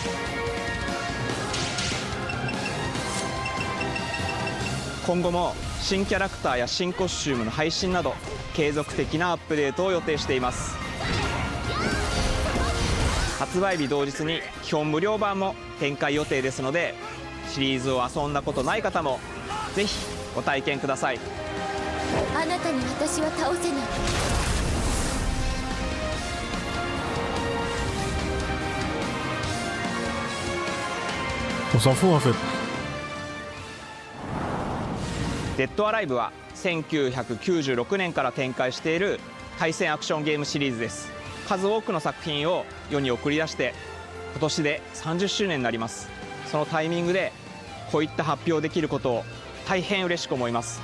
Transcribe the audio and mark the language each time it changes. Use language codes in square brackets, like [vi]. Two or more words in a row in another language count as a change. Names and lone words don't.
[ja] 今後も新キャラクターや新コスチュームの配信など継続的なアップデートを予定しています。発売日同日に基本無料版も展開予定ですので、シリーズを遊んだことない方もぜひご体験ください。あなたに私は倒せない。 [fr] On s'en fout en fait. [ja] デッドアライブは1996年から展開している対戦アクションゲームシリーズです。数多くの作品を世に送り出して今年で30周年になります。そのタイミングでこういった発表できることを大変嬉しく思います。